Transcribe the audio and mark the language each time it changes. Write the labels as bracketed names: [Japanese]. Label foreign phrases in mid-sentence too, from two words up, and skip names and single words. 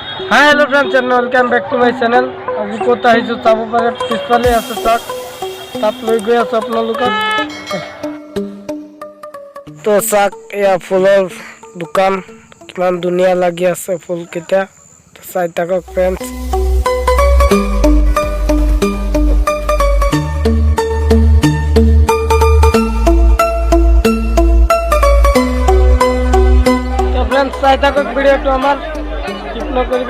[English] hi hello friends and welcome back to my channel. [Assamese] আজি ক'ত আহিছোঁ চাব পাৰে, পিছফালে আছে চাক, তাত লৈ গৈ আছোঁ আপোনালোকক। তো চাক, এয়া ফুলৰ দোকান, কিমান ধুনীয়া লাগি আছে ফুলকেইটা, চাই থাকক ফ্ৰেণ্ডছ। ফ্রেন্ডস চাই থাকক ভিডিওটো আমার স্কিপ নকৰিব।